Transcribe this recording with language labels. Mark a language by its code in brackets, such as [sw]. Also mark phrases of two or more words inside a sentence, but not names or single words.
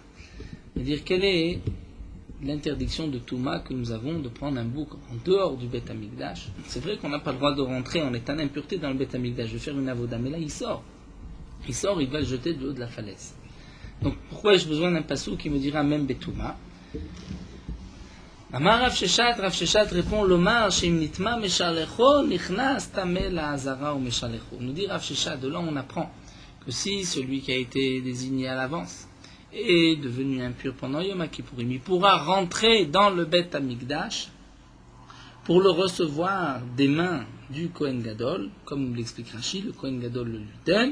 [fr] C'est-à-dire, quelle est l'interdiction de Touma que nous avons de prendre un bouc en dehors du Beth Amikdash? C'est vrai qu'on n'a pas le droit de rentrer en état d'impureté dans le Beth Amikdash, de faire une avoda, mais là il sort. Il sort, il va le jeter du haut de la falaise. Donc pourquoi ai-je besoin d'un passou qui me dira même Betouma? [he] אמר רב ששת répond לומר שאם נטמא משלחו נכנס טמא לעזרה ou Meshalecho. [fr] Nous dit Rav Sheshat, de là on apprend que si celui qui a été désigné à l'avance est devenu impur pendant Yom Kippourim, il pourra rentrer dans le Beth Amikdash pour le recevoir des mains du [he] כהן גדול, [fr] comme l'explique Rashi, le [he] כהן גדול [fr] le lui donne.